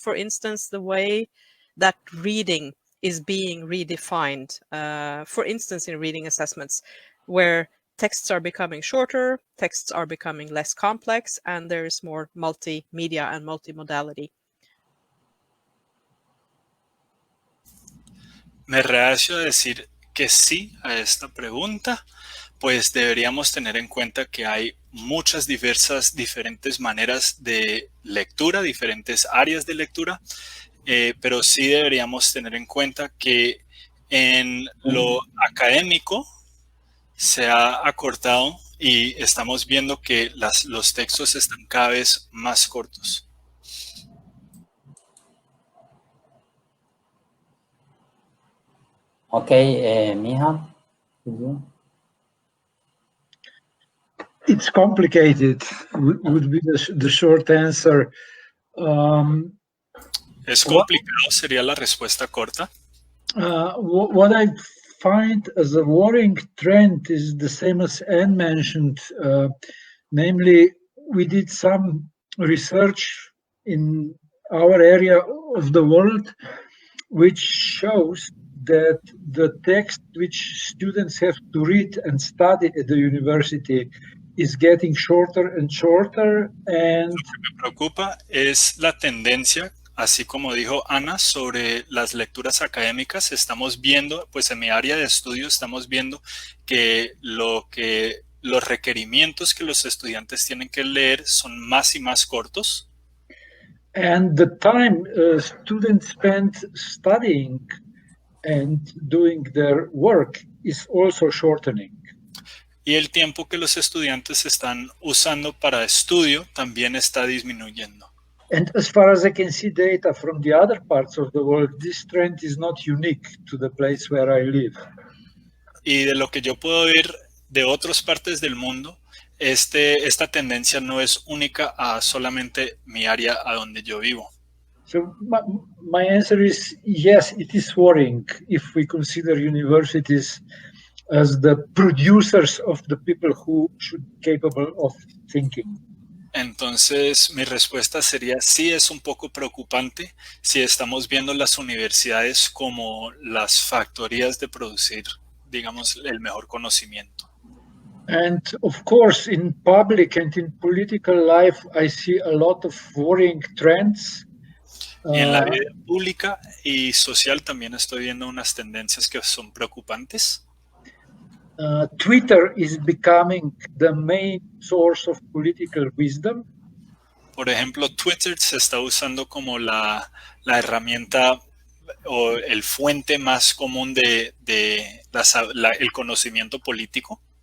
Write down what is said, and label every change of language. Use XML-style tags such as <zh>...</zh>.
<en>For instance, the way that reading is being redefined, for instance in reading assessments, where texts are becoming shorter, texts are becoming less complex, and there is more multimedia and multimodality.</en> <es>Me rehacio a decir que sí a esta pregunta, pues deberíamos tener en cuenta que hay muchas diferentes maneras de lectura, diferentes áreas de lectura, pero sí deberíamos tener en cuenta que en lo académico se ha acortado y estamos viendo que los textos están cada vez más cortos. Ok, Mija.</es> <en>It's complicated, would be the short answer.</en> <es>Es complicado, sería la respuesta corta.</es> <en>What I find as a worrying trend is the same as Anne mentioned, namely, we did some research in our area of the world, which shows that the text which students have to read and study at the university is getting shorter and shorter. And</en> <es>lo que me preocupa es la tendencia, así como dijo Ana, sobre las lecturas académicas. Estamos viendo, pues en mi área de estudio estamos viendo que los requerimientos que los estudiantes tienen que leer son más y más cortos.</es> <en>And the time students spend studying and doing their work is also shortening.</en> <es>Y el tiempo que los estudiantes están usando para estudio también está disminuyendo.</es> <en>And as far as I can see data from the other parts of the world, this trend is not unique to the place where I live.</en> <es>Y de lo que yo puedo ver de otras partes del mundo, esta tendencia no es única a solamente mi área a donde yo vivo.</es> <en>So my answer is yes, it is worrying if we consider universities as the producers of the people who should be capable of thinking.</en> <es>Entonces, mi respuesta sería sí, es un poco preocupante si estamos viendo las universidades como las factorías de producir, digamos, el mejor conocimiento.</es> <en>And of course, in public and in political life, I see a lot of worrying trends.</en> <es>Y en la vida pública y social también estoy viendo unas tendencias que son preocupantes.</es> <en>Twitter is becoming the main source of political wisdom.</en> <es>Por ejemplo, Twitter se está usando como la herramienta o el fuente más común de el conocimiento político.</es>